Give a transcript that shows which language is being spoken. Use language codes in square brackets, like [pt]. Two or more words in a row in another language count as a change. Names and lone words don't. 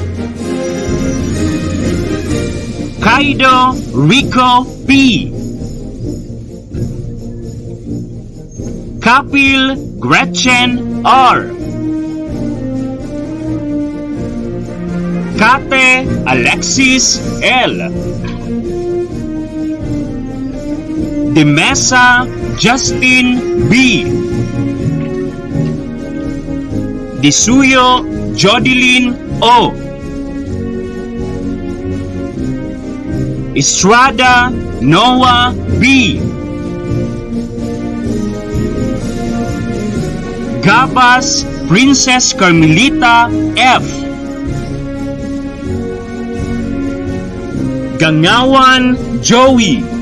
[en] Kaido Rico P. Kapil Gretchen R. Kate Alexis L. De Mesa Justin B. Disuyo Jodeline O. Estrada Noah B. Gabas Princess Carmelita F. Gangawan Joey.